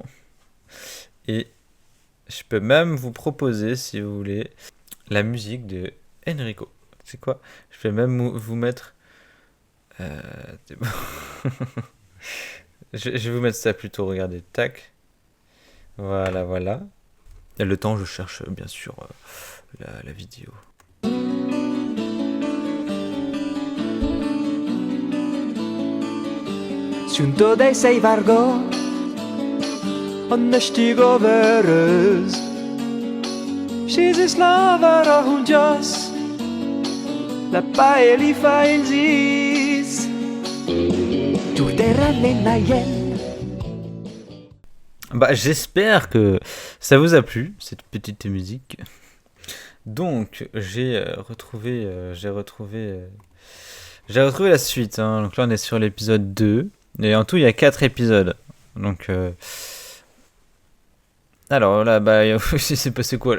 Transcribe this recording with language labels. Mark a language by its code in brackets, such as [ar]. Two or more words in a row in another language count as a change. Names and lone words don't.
[fr] Et je peux même vous proposer, si vous voulez, la musique de Enrico. C'est quoi? Je vais même vous mettre... c'est bon. Je vais vous mettre ça plutôt, regardez, tac. Voilà. Et le temps, je cherche bien sûr la vidéo. Junto dei sei vargo On the stigo veres She's a slavara hunjas La paeli fa in zis Tu terrane nayen. Bah, j'espère que ça vous a plu, cette petite musique. Donc, j'ai retrouvé la suite. Hein. Donc là, on est sur l'épisode 2. Et en tout, il y a 4 épisodes. Donc, alors là, bah, c'est passé quoi là?